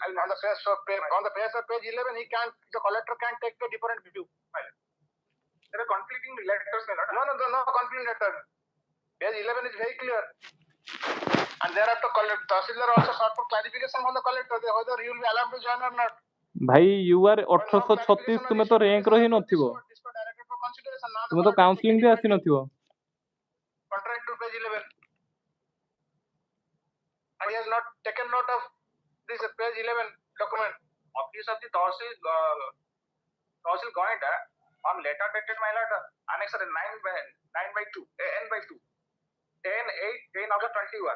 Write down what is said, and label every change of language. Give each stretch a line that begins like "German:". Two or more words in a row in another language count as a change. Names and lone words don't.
English: On the page of page 11, the collector can take a different view. There are conflicting letters. No conflicting letter. Page 11 is very clear. And thereafter, Tahsildar also sought for clarification from the collector whether he will be allowed to join or not.
Odia: ଭାଇ ୟୁ ଆର୍ 1836 ତୁମେ ତ ର୍ୟାଙ୍କର ହିଁ ନଥିବ, ତୁମେ ତ କାଉନସିଲିଂ ବି ଆସିନଥିବ।
English: Contrary to page 11. And he has not taken note of this page 11 document. Office of the Tahsil Goinda on letter dated my letter annexed 9/2 N/2 10/8 August 21.